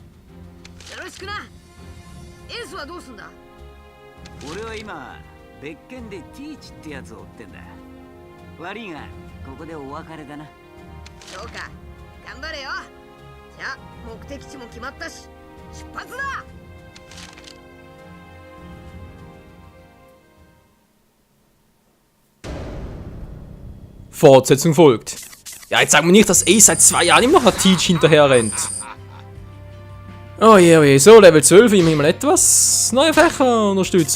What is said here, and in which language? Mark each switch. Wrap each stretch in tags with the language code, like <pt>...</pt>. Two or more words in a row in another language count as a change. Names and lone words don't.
<ja>よろしくな。エースはどうすんだ。俺は今別件でティーチってやつを追ってんだ。悪いがここでお別れだな。そうか、頑張れよ。じゃあ目的地も決まったし出発だ。</ja> <de>Fortsetzung folgt. Ja, jetzt sagen wir nicht, dass Ace seit 2 Jahren immer noch an Teach hinterher rennt. Oh je, so, Level 12, immer mal etwas neue Fächer unterstützt.</de>